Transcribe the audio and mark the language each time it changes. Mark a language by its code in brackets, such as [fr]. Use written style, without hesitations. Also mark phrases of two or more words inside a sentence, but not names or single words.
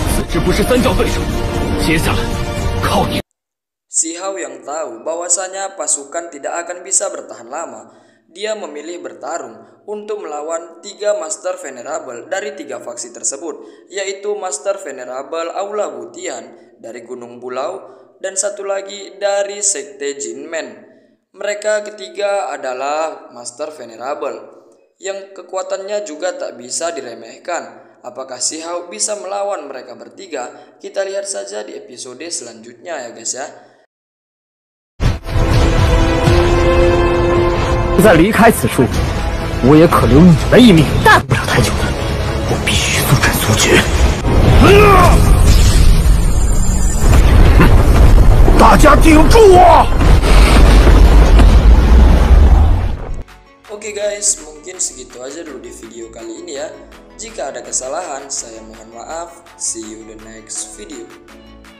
[zh] 这不是三教对手，接下来靠你。 [id] Si Hao yang tahu bahwasanya pasukan tidak akan bisa bertahan lama, dia memilih bertarung untuk melawan 3 Master Venerable dari 3 faksi tersebut, yaitu Master Venerable Aula Butian dari Gunung Bulau dan satu lagi dari Sekte Jinmen. Mereka ketiga adalah Master Venerable yang kekuatannya juga tak bisa diremehkan. Apakah si Hao bisa melawan mereka bertiga? Kita lihat saja di episode selanjutnya ya guys ya. [zh] 再离开此处，我也可留你们一命。大不了太久了，我必须速战速决。大家顶住我！ [id] Oke guys, mungkin segitu aja dulu di video kali ini ya. Jika ada kesalahan, saya mohon maaf. [en] See you the next video.